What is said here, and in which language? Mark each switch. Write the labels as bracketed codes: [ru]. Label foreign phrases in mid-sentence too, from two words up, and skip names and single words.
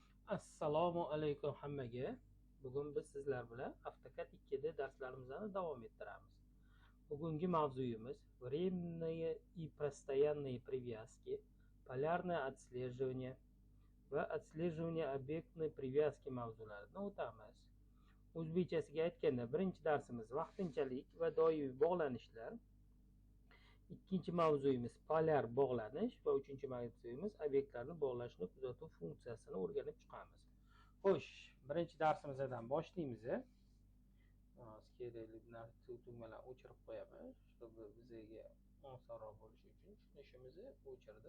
[uz] Assalomu alaykum hammaga. Bugun biz sizlar bilan AutoCAD 2 da darslarimizni davom ettiramiz. Bugungi mavzuyimiz [ru] временные и постоянные привязки, полярное отслеживание va отслеживание obyektной привязки [uz] mavzularini o'tamiz. O'zbekchasiga aytganda, birinchi darsimiz vaqtinchalik va doimiy bog'lanishlar. Ikkinchi mavzuyimiz polyar bog'lanish va uchinchi mavzuyimiz obyektlarni bog'lashni kuzatuv funksiyasini o'rganib chiqamiz. Xo'sh, birinchi darsimizdan boshlaymiz. Kerakli tugmalarni o'chirib qo'yamiz, чтобы bizga osonroq bo'lishi uchun tushunishimizni o'chirdim.